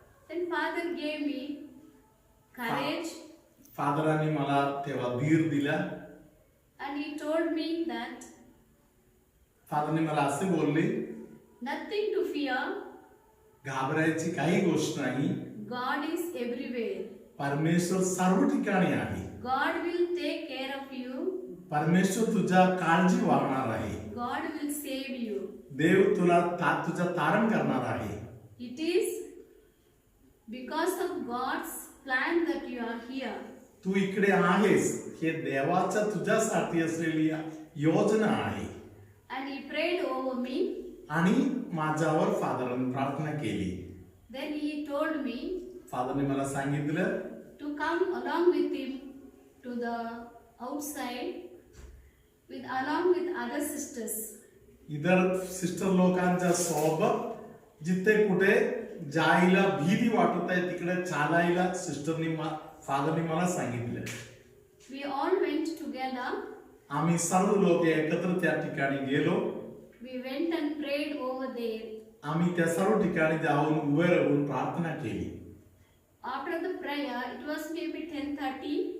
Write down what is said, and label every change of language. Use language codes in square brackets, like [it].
[en] Then Father gave me courage [mr] फादरांनी मला तेव्हा धीर दिला. [en] and he told me that [mr] फादरने मला असे बोलले, [en] nothing to fear. [mr] घाबरायची काही गोष्ट नाही. [en] God is everywhere. [mr] परमेश्वर सर्व ठिकाणी आहे. [en] God will take care of you. [mr] परमेश्वर तुझ्या काळजी वागणार आहे. [en] God will save you. [mr] देव तुला तुझा तारण करणार आहे. [en] It is because of God's plan that you are here. [mr] तू इकडे आहेस, हे देवाच्या तुझ्यासाठी असलेली योजना आहे. [en] And he prayed over me. [mr] आणि माझ्यावर फादरांनी प्रार्थना केली. [en] Then he told me [mr] फादरने मला सांगितलं [en] to come along with him to the outside along with other sisters. [mr] इतर सिस्टर लोकांच्या सोबत जिथे कुठे जायला भीती वाटत आहे तिकडे चालायला फादरने मला सांगितलं. [en] We all went together. [mr] आम्ही सर्व लोक एकत्र त्या ठिकाणी गेलो. [en] We went and prayed over there. [mr] आम्ही त्या सर्व ठिकाणी जाऊन उभे राहून प्रार्थना केली. [en] After the prayer, it was maybe 10:30.